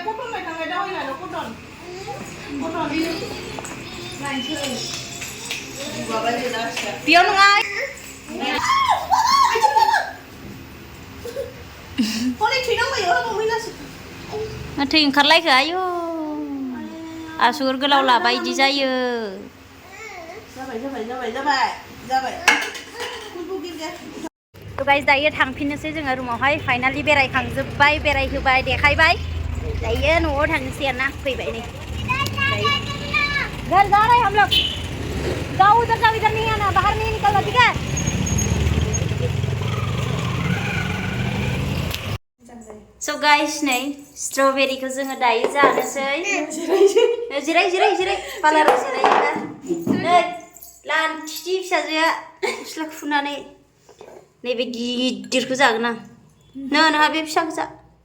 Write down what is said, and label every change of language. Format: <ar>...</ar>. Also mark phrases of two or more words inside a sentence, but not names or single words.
<brx>बेयाव नङा थै ओंखारलायखो आयु आसुगुर गोलाव लाबाय इदि जायो गाइस दायो थांफिननोसै जोङो रुमावहाय फाइनालि बेरायखांजोब्बाय बेरायहोबाय देखायबाय दायो न'आव थांनोसै आरोना फैबाय नै</brx> <hi>घर जा रहे हम लोग जाओ उधर नहीं आना बाहर नहीं निकलना ठीक है</hi> <en>So guys</en> <brx>नै स्ट्रबेरीखौ जोङो दायो जानोसै जिराय जिराय जिराय पार्लाराव जिरायोबा नै लान्थि फिसाजोआ गस्ला खुनानै नैबे गिदिरखौ जागोन आं नोंहा बे फिसाखौ जा</brx>